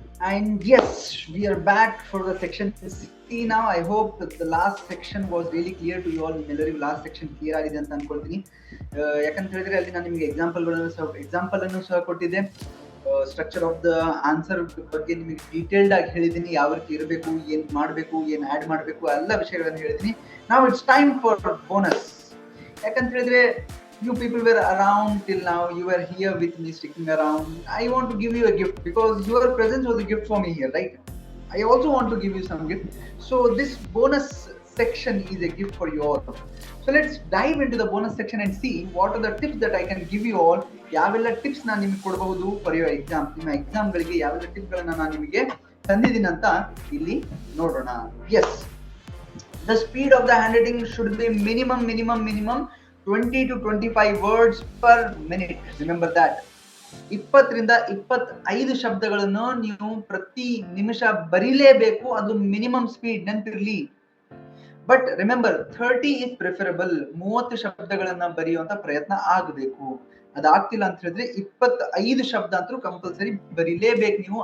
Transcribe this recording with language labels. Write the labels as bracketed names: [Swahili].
[English] And yes, we are back for the section 60 now. I hope that the last section was really clear to you all. [Kannada] ನಿಮ್ಮೆಲ್ಲರಿಗೂ last section clear ಆಗಿದೆ ಅಂತ ಅನ್ಕೊಳ್ತೀನಿ. ಯಾಕಂತ ಹೇಳಿದ್ರೆ ಅಲ್ಲಿ ನಾನು ನಿಮಗೆ ಎಕ್ಸಾಂಪಲ್ ಅನ್ನು ಸಹ ಕೊಟ್ಟಿದ್ದೆ. ಸ್ಟ್ರಕ್ಚರ್ ಆಫ್ ದ ಆನ್ಸರ್ ಬಗ್ಗೆ ನಿಮಗೆ ಡೀಟೇಲ್ಡ್ ಆಗಿ ಹೇಳಿದ್ದೀನಿ, ಯಾವ ರೀತಿ ಇರಬೇಕು, ಏನ್ ಮಾಡಬೇಕು, ಏನ್ ಆಡ್ ಮಾಡಬೇಕು, ಎಲ್ಲ ವಿಷಯಗಳನ್ನು ಹೇಳಿದ್ದೀನಿ. [English] ನಾವು it's time for bonus. [Kannada] ಯಾಕಂತ ಹೇಳಿದ್ರೆ [English] you people were around till now, you were here with me, sticking around. I want to give you a gift because your presence was a gift for me here, right? I also want to give you some gift. So this bonus section is a gift for you all. So let's dive into the bonus section and see what are the tips that I can give you all. [Kannada] ಯಾವೆಲ್ಲ tips ನಾನು ನಿಮಗೆ ಕೊಡಬಹುದು [English] For your exam. [Kannada] ನಿಮ್ಮ ಎಕ್ಸಾಮ್ಗಳಿಗೆ ಯಾವೆಲ್ಲ ಟಿಪ್ಗಳನ್ನು ನಾನು ನಿಮಗೆ ತಂದಿದ್ದೀನಿ ಅಂತ ಇಲ್ಲಿ ನೋಡೋಣ. [English] Yes, the speed of the handwriting should be minimum 20 to 25 words per minute. Remember that. [Kannada] 20 ರಿಂದ 25 ಶಬ್ದಗಳನ್ನು ನೀವು ಪ್ರತಿ ನಿಮಿಷ ಬರೀಲೇಬೇಕು. ಅದು minimum speed, ನೆನಪಿರ್ಲಿ. [English] But remember 30 is preferable. [Kannada] 30 ಶಬ್ದಗಳನ್ನ ಬರೆಯುವಂತ ಪ್ರಯತ್ನ ಆಗಬೇಕು. ಅದಾಗ್ತಿಲ್ಲ ಅಂತ ಹೇಳಿದ್ರೆ 25 ಶಬ್ದ ಅಂತೂ ಕಂಪಲ್ಸರಿ ಬರೀಲೇಬೇಕು ನೀವು.